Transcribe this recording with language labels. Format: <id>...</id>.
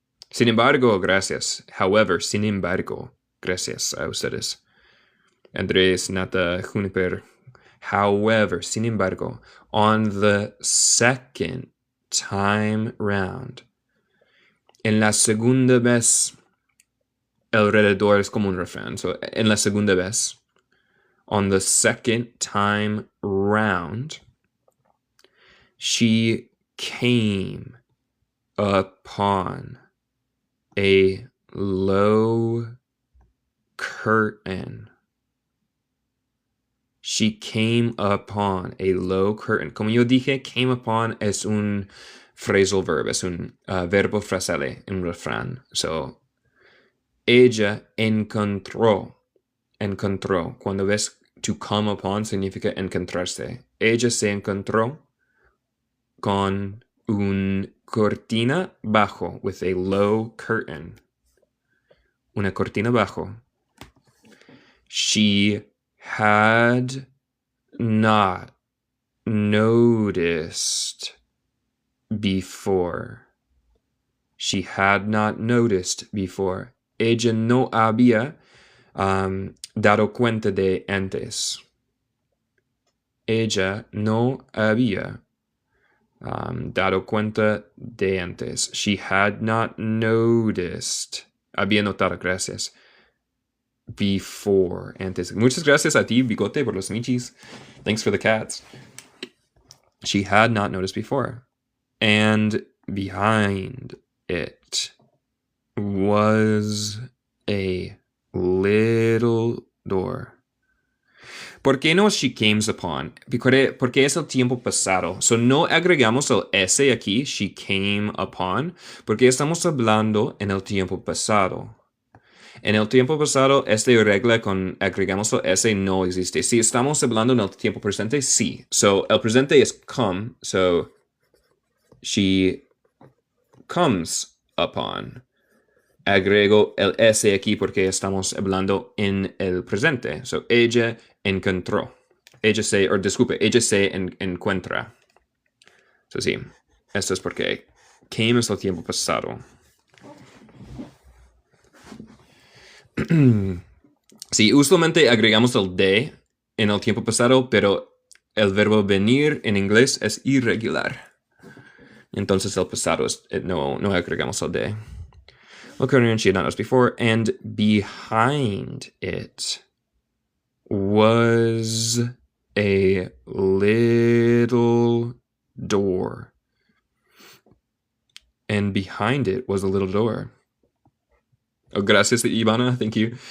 <es>Sin embargo, gracias.</es> <en>However,</en> <es>sin embargo, gracias a ustedes.</es> <en>Andrés, Nata, Juniper. However,</en> <es>sin embargo,</es> <en>on the second time round.</en> <es>En la segunda vez, alrededor es como un refrán.</es> <en>So,</en> <es>en la segunda vez,</es> <en>on the second time round, she came upon a low curtain. She came upon a low curtain.</en> <es>Como yo dije, came upon es un phrasal verb, es un verbo frasal, un refrán. So, ella encontró. Cuando ves to come upon significa encontrarse. Ella se encontró con una cortina bajo,</es> <en>with a low curtain.</en> <es>Una cortina bajo.</es> <en>She had not noticed before. She had not noticed before.</en> <es>Ella no había dado cuenta de antes. Ella no había dado cuenta de antes.</es> <en>She had not noticed.</en> <es>Había notado, gracias.</es> <en>Before,</en> <es>antes. Muchas gracias a ti, Bigote, por los michis.</es> <en>Thanks for the cats. She had not noticed before. And behind it was a little door.</en> <es>¿Por qué no</es> <en>she came upon?</en> <es>Porque es el tiempo pasado. So no agregamos el S aquí,</es> <en>she came upon,</en> <es>porque estamos hablando en el tiempo pasado. En el tiempo pasado, esta regla con agregamos el S no existe. Si estamos hablando en el tiempo presente, sí. So, el presente es come.</es> <en>So, she comes upon.</en> <es>Agrego el S aquí porque estamos hablando en el presente. So, ella encontró. Ella se encuentra. So, sí. Esto es porque came es el tiempo pasado. Sí, usualmente agregamos el de en el tiempo pasado, pero el verbo venir en inglés es irregular. Entonces el pasado no agregamos el de.</es> <en>Occurring she had not noticed before, and behind it was a little door. And behind it was a little door. Oh,</en> <es>gracias,</es> <en>Ivana. Thank you.</en>